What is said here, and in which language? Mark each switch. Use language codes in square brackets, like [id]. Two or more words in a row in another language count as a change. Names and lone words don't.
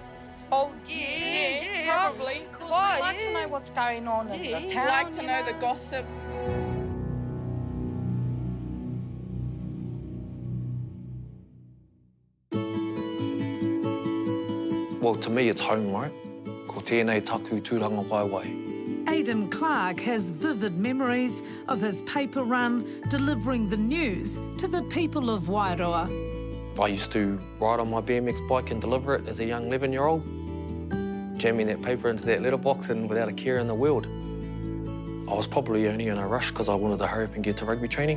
[en] Oh, yeah, probably. Because we like to know what's going on in the town. We like to know the gossip. Well, to me, it's home, right? [mi] Ko tēnei taku tūranga waiwai. [en] Aidan Clark has vivid memories of his paper run delivering the news to the people of Wairoa. I used to ride on my BMX bike and deliver it as a young 11-year-old, jamming that paper into that letterbox and without a care in the world. I was probably only in a rush because I wanted to hurry up and get to rugby training.